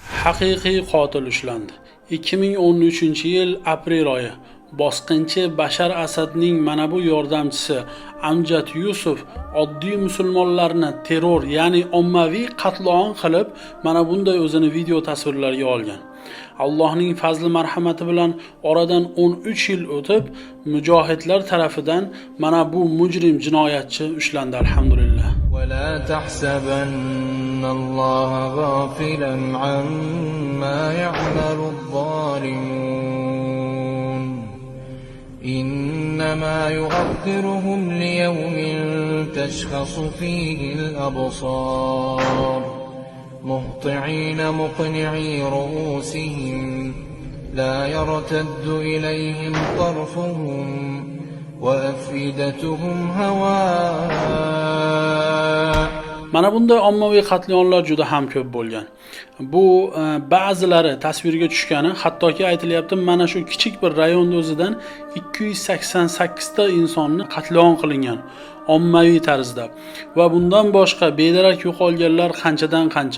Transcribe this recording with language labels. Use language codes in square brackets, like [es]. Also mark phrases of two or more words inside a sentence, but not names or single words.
[uz] Haqiqiy qotil ushlandi. 2013-yil aprel oyi bosqinchi Bashar Asadning mana bu yordamchisi Amjad Yusuf oddiy musulmonlarni terror, ya'ni ommaviy qatl-om qilib, mana bunday o'zini video tasvirlarga olgan. Allohning fazli marhamati bilan oradan 13 yil o'tib, mujohidlar tarafidan mana bu mujrim jinoyatchi ushlandi, alhamdulillah. [ar] ولا تحسبن الله غافلا عما يعمل الظالمون إنما يؤخرهم ليوم تشخص فيه الأبصار مهطعين مقنعي رؤوسهم لا يرتد إليهم طرفهم وأفئدتهم هواء. [uz] Mana bunday ommaviy qatliamlar juda ham ko'p bo'lgan. Bu ba'zilari tasvirga tushgani, hattoki aytilyapti, mana shu kichik bir rayonda o'zidan 288 ta insonni qatliam qilingan ommaviy tarzda. Va bundan boshqa bedarak yo'qolganlar qanchadan qancha.